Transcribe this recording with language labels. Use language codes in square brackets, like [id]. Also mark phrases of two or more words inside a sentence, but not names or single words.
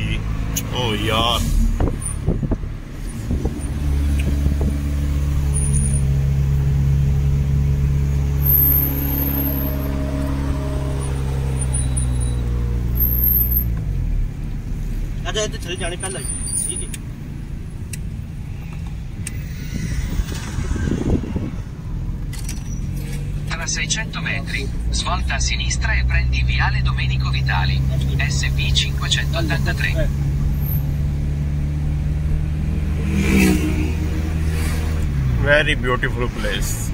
[hi] ओ यार चले जाने पहले ठीक है। [it] Tra 600 metri svolta a sinistra e prendi viale Domenico Vitali SP 583। [en] Very beautiful place।